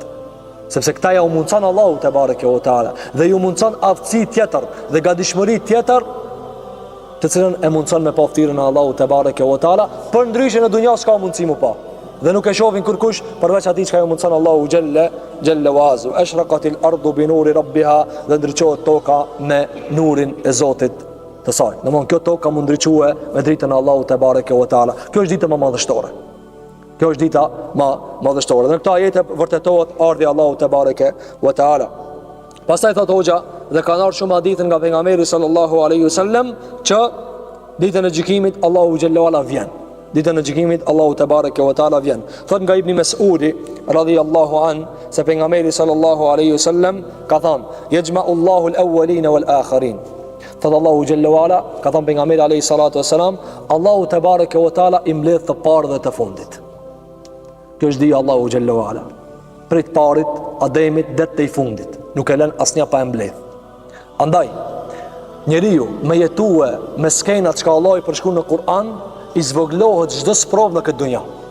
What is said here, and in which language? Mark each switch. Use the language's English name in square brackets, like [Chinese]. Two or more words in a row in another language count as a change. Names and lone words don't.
[Albanian] Sepse këta ja u mundson Allahu [Arabic] تبارك وتعالى [Albanian] dhe ju mundson aftësi tjetër dhe gatishmëri tjetër të cilën e mundson me pa ftyrën e Allahut [Arabic] تبارك وتعالى, [Albanian] për ndryshe në dunja s'ka mundësi më pa. Dhe nuk e shohin kurkush përveç atij që ju mundson Allahu [Arabic] جل وعز. أشرقت الأرض بنور ربها, [Albanian] dhe ndriçohet toka me nurin e Zotit të saj. Domthon kjo tokë ka mundriçue me dritën e Allahut [Arabic] تبارك وتعالى. [Albanian] Kjo është dita më madhështore. Kjo është dita më madhështore. Në këtë ajete vërtetohet ardhi i Allahut [Arabic] تبارك وتعالى. [Albanian] Pastaj thot hoxha, dhe kanë ardhur shumë hadithe nga pejgamberi [Arabic] صلى الله عليه وسلم [Albanian] që ditën e gjykimit Allahu [Arabic] جل وعلا [Albanian] vjen. Ditën e gjykimit Allahu [Arabic] تبارك وتعالى [Albanian] vjen. Thot nga Ibn Mas'udi [Arabic] رضي الله عنه [Albanian] se pejgamberi [Arabic] صلى الله عليه وسلم [Albanian] ka thënë: [Arabic] "يجمع الله الأولين والآخرين." [Albanian] Thot Allahu [Arabic] جل وعلا, [Albanian] ka thënë pejgamberi [Arabic] عليه الصلاة والسلام, [Albanian] Allahu [Arabic] تبارك وتعالى [Albanian] i mbledh të parë dhe të fundit. Kjo është dia Allahu [Arabic] جل وعلا. [Albanian] Prej të parit, Ademit deri te i fundit, nuk e lën asnjë pa e mbledh. Andaj njeriu me jetue me skenat që Allahu i përshkruan në Kur'an, i zvoglohet çdo sprov në këtë dunja.